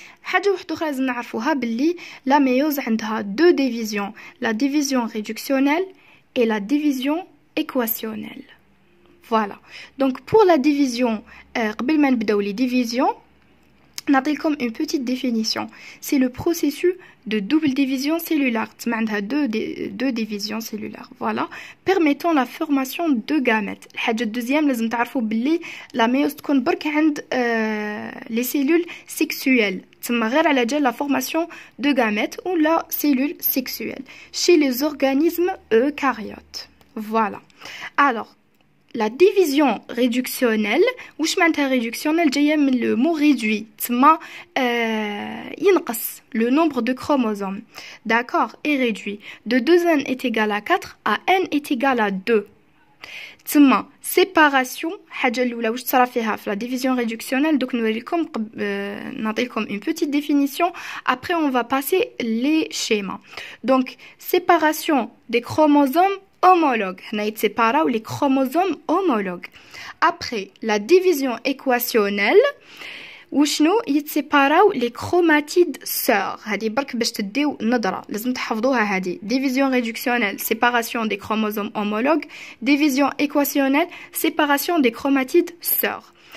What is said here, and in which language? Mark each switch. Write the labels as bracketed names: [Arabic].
[Arabic] حاجة واحدة أخرى لازم نعرفوها باللي [French] la méiose [Arabic] عندها [French] deux divisions, la division réductionnelle et la division équationnelle. Voilà. Donc pour la division [Arabic] قبل ما نبداو [French] les divisions [Arabic] نعطيكم [French] une petite définition. C'est le processus de double division cellulaire. [Arabic] عندها [French] deux divisions cellulaires. Voilà. Permettant la formation de gamètes. [Arabic] الحاجة الدوزيام لازم تعرفوا باللي la méiose تكون برك عند [French] les cellules sexuelles. [Arabic] تما غير على جال [French] la formation de gamètes ou la cellule sexuelle. Chez les organismes eucaryotes. Voilà. Alors, la division réductionnelle, [Arabic] واش معناتها [French] réductionnelle [Arabic] جايه من [French] le mot réduit [Arabic] تما ينقص [French] le nombre de chromosomes. D'accord, est réduit de 2 n est égal à 4 à n est égal à 2. [Arabic] تما séparation حاجه الاولى واش تصرا فيها في [French] la division réductionnelle. [Arabic] دوك نوريكم نعطيكم [French] une petite définition, après on va passer les schémas. Donc séparation des chromosomes homologues. On a séparé les chromosomes homologues. Après la division équationnelle, [Arabic] وشنو يتسيباراو [French] les chromatides sœurs. [Arabic] هذه برك باش تديو نظره لازم تحفظوها هذه. [French] division réductionnelle, séparation des chromosomes homologues. division équationnelle, séparation des chromatides sœurs.